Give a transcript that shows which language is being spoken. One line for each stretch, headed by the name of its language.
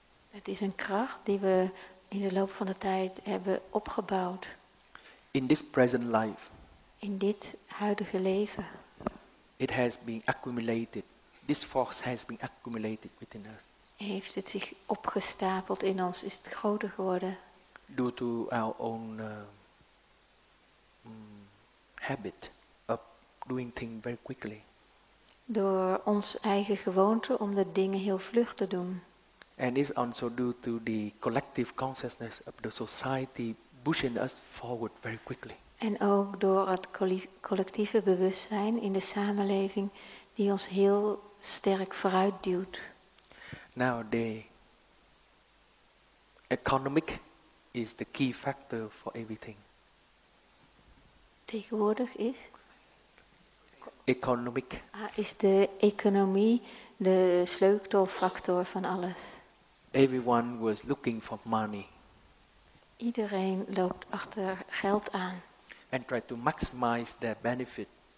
Dutch: Het is een kracht die we in de loop van de tijd hebben opgebouwd.
English: In this present life.
Dutch: In dit huidige leven.
English: It has been accumulated. This force has been accumulated within us.
Dutch: Heeft het zich opgestapeld in ons, is het groter geworden.
English: Due to our own habit of doing things very quickly.
Dutch: Door ons eigen gewoonte om de dingen heel vlug te doen.
English: And it's also due to the collective consciousness of the society pushing us forward very quickly.
Dutch: En ook door het collectieve bewustzijn in de samenleving die ons heel sterk vooruit duwt.
English: Now the economic is the key factor for everything.
Dutch: Tegenwoordig is?
English: Economic.
Dutch: Is de economie de sleutelfactor van alles.
English: Everyone was looking for money.
Dutch: Iedereen loopt achter geld aan.
English: And try to maximize their benefit.